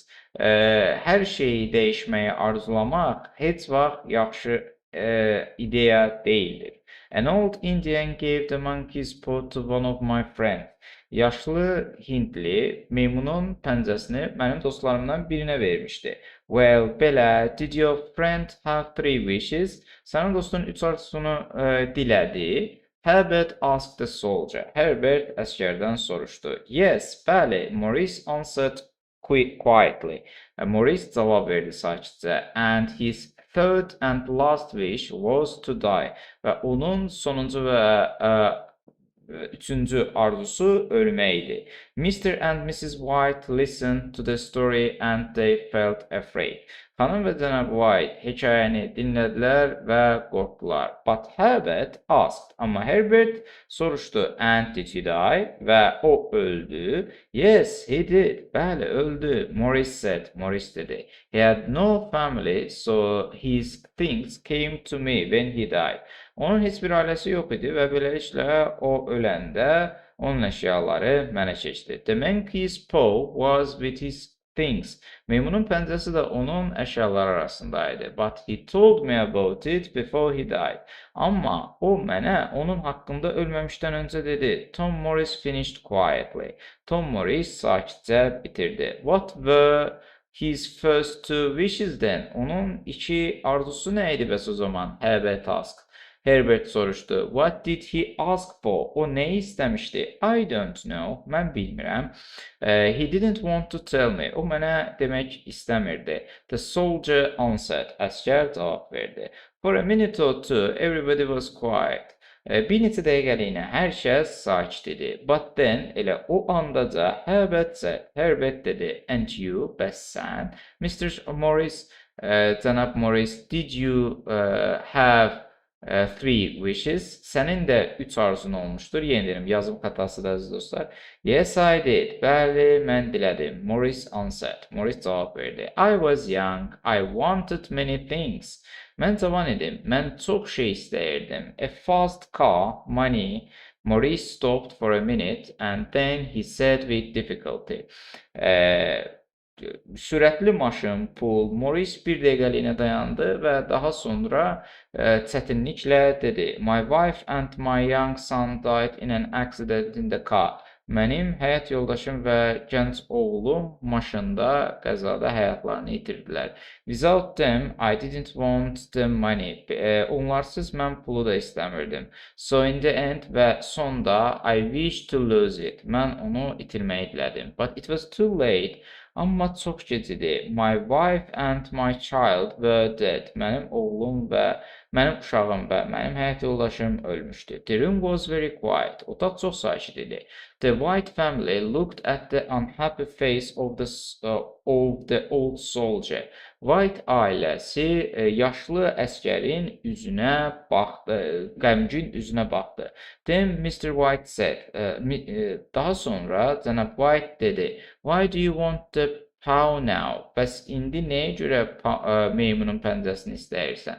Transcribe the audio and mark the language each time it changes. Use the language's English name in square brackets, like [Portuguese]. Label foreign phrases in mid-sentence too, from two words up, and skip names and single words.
[Azerbaijani] Hər şeyi dəyişməyi arzulamaq heç vaxt yaxşı ideya deyildir. [English] An old Indian gave the monkey's paw to one of my friends. [Azerbaijani] Yaşlı Hintli meymunun pəncəsini mənim dostlarımdan birinə vermişdi. Well, belə, [English] did your friend have 3 wishes? [Azerbaijani] Sənin dostun 3 arzusunu dilədi. [English] Herbert asked the soldier. [Azerbaijani] Herbert əskərdən soruşdu. Yes, bəli, [English] Maurice answered quietly. [Azerbaijani] Maurice cavab verdi sakitcə. [English] And his third and last wish was to die. [Azerbaijani] Və onun sonuncu və üçüncü arzusu ölmək idi. [English] Mr. and Mrs. White listened to the story and they felt afraid. [Azerbaijani] Xanım və cənab White hekayəni dinlədilər və qorxdular. [English] But Herbert asked. [Azerbaijani] Amma Herbert soruşdu. [English] And did he die? [Azerbaijani] Və o öldü. [English] Yes, he did. [Azerbaijani] Bəli, öldü. [English] Maurice said. [Azerbaijani] Maurice dedi. [English] He had no family, so his things came to me when he died. [Azerbaijani] Onun heç bir ailəsi yox idi və beləliklə o öləndə onun əşyaları mənə keçdi. [English] The monkey's paw was with his things. [Azerbaijani] Meymunun pəncəsi də onun əşyaları arasındaydı. [English] But he told me about it before he died. [Azerbaijani] Amma o mənə onun haqqında ölməmişdən öncə dedi. [English] Tom Morris finished quietly. [Azerbaijani] Tom Morris sakitcə bitirdi. [English] What were his first 2 wishes then? [Azerbaijani] Onun 2 arzusu nə idi bəs o zaman? [English] Herbert asked. [Azerbaijani] Herbert soruşdu. [English] What did he ask for? [Azerbaijani] O nə istəmişdi? [English] I don't know. [Azerbaijani] Mən bilmirəm. [English] He didn't want to tell me. [Azerbaijani] O mənə demək istəmirdi. [English] The soldier answered. [Azerbaijani] Əskər cavab verdi. [English] For a minute or two, everybody was quiet. [Azerbaijani] Bir neçə dəqiqəliyinə hər kəs sakit idi. [English] But then, [Azerbaijani] elə o andaca [English] Herbert said. [Azerbaijani] Herbert dedi. [English] And you, [Azerbaijani] bəs sən? [English] Mr. Morris, cənab Morris, did you have 3 wishes. [Azerbaijani] Sənin də 3 arzun olmuşdur. Yenə deyirəm, yazım xatası da əziz dostlar. [English] Yes, I did. [Azerbaijani] Bəli, mən dilədim. [English] Maurice answered. [Azerbaijani] Maurice cavab verdi. [English] I was young. I wanted many things. [Azerbaijani] Mən cavan idim. Mən çox şey istəyirdim. [English] A fast car, money. Maurice stopped for a minute and then he said with difficulty. [Azerbaijani] sürətli maşın, pul. Morris bir dəqiqəliyinə dayandı və daha sonra çətinliklə dedi: [English] My wife and my young son died in an accident in the car. [Azerbaijani] Mənim həyat yoldaşım və gənc oğlum maşında qəzada həyatlarını itirdilər. [English] Without them, I didn't want the money. [Azerbaijani] Onlarsız mən pulu da istəmirdim. [English] So in the end [Azerbaijani] və sonda [English] I wished to lose it. [Azerbaijani] Mən onu itirməyi dilədim. [English] But it was too late. [Azerbaijani] Amma çox gec idi. [English] My wife and my child were dead. [Azerbaijani] Mənim oğlum və mənim uşağım və mənim həyat yoldaşım ölmüşdü. [English] The room was very quiet. [Azerbaijani] Otaq çox sakit idi. [English] The White family looked at the unhappy face of the old soldier. [Azerbaijani] White ailəsi yaşlı əskərin üzünə baxdı, qəmgin üzünə baxdı. [English] Then Mr. White said, [Azerbaijani] daha sonra cənab White dedi, [English] Why do you want the paw now? [Azerbaijani] Bəs indi nəyə görə meymunun pəncəsini istəyirsən?